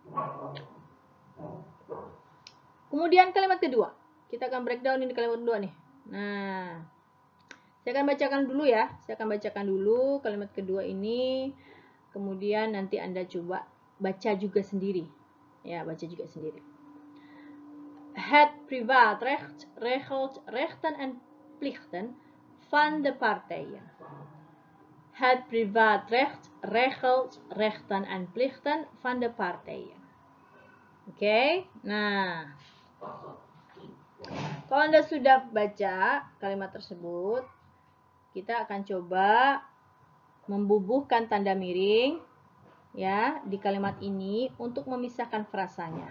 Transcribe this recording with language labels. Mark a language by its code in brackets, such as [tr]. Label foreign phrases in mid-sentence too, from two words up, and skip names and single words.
[id] Kemudian kalimat kedua. Kita akan breakdown ini kalimat kedua nih. Nah, saya akan bacakan dulu ya. Saya akan bacakan dulu kalimat kedua ini. Kemudian nanti Anda coba baca juga sendiri. Ya, baca juga sendiri. [nl] Het privaatrecht regelt rechten en plichten van de partijen. Het privaatrecht regelt rechten en plichten van de partijen. [id] Oke, nah, kalau Anda sudah baca kalimat tersebut, kita akan coba membubuhkan tanda miring ya di kalimat ini untuk memisahkan frasanya.